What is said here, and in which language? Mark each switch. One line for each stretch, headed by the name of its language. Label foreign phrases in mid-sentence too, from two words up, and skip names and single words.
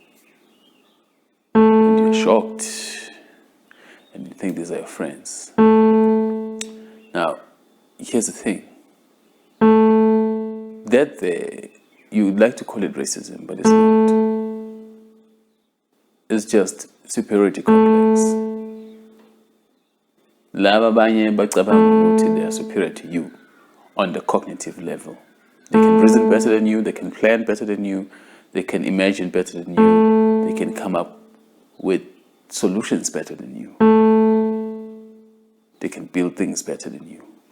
English: And you're shocked and you think these are your friends. Now, here's the thing. That you would like to call it racism, but it's not. It's just superiority complex.
North Ndebele: Laba banye bacabanga ukuthi
English: they are superior to you on the cognitive level. They can reason better than you, they can plan better than you, they can imagine better than you, they can come up with solutions better than you. They can build things better than you.